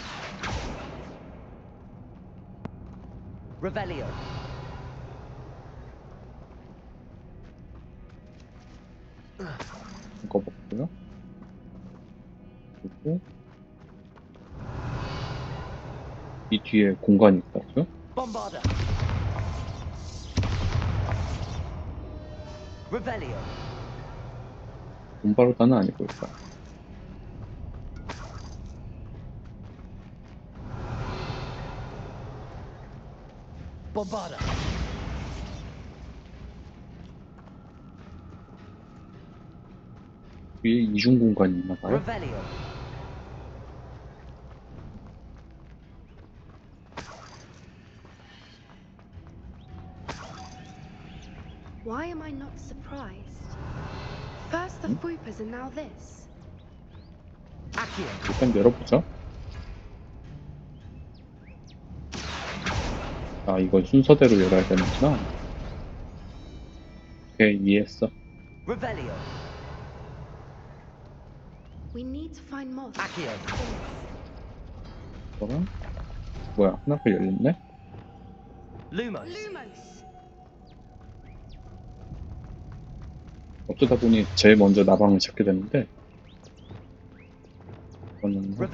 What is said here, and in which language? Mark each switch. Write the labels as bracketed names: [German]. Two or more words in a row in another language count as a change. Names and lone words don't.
[Korean] Revelio. 이거 먹고요. 그리고 뒤에 공간이 있다고요? Bombarda. Revelio. 봄바로다는 아니고 일단. Bombarda. 위에 이중 공간이 있나봐요. Revelio. [English] Why am I not surprised? First the Fupas and now this. [Korean] Accio. 일단 열어보죠. 아, 이건 순서대로 열어야 되는구나. 오케이, 이해했어. Revelio. [English] We need to find moths. [Korean] Accio. 그거랑 뭐야, 하나가 열렸네? Lumos. Lumos. 어쩌다 보니 제일 먼저 나방을 찾게 됐는데 이거는 하고요.